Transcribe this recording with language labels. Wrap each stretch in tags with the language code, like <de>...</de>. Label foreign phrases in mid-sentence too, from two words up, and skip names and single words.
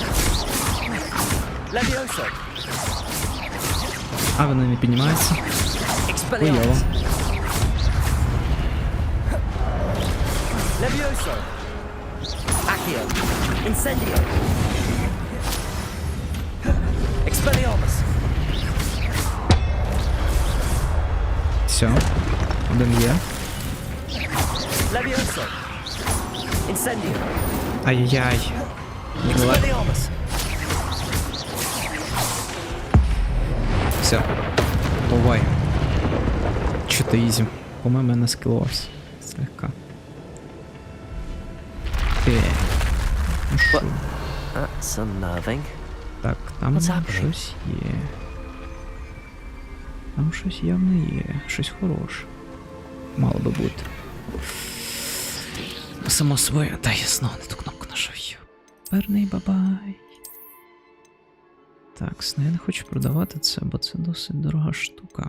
<uk>А вони не піднімаються. Хуйово. Levioso.</uk> <la>Accio. Incendio. Expelliarmus.</la> <uk>Все. Один є.</uk> <la>Levioso. Incendio. Ай-яй-яй.</la> <uk>Expelliarmus. Все. Бувай. Чо ти ізі? По-моєму, я не скілувався. Слегка. Ну шо?</uk> <en>That's unnerving.</en> <uk>Так, там щось є. Там щось явно є, щось хороше. Мало би бути. Само своє, та ясно, не ту кнопку нажав. Перний бабай. Так, я не хочу продавати це, бо це досить дорога штука.</uk>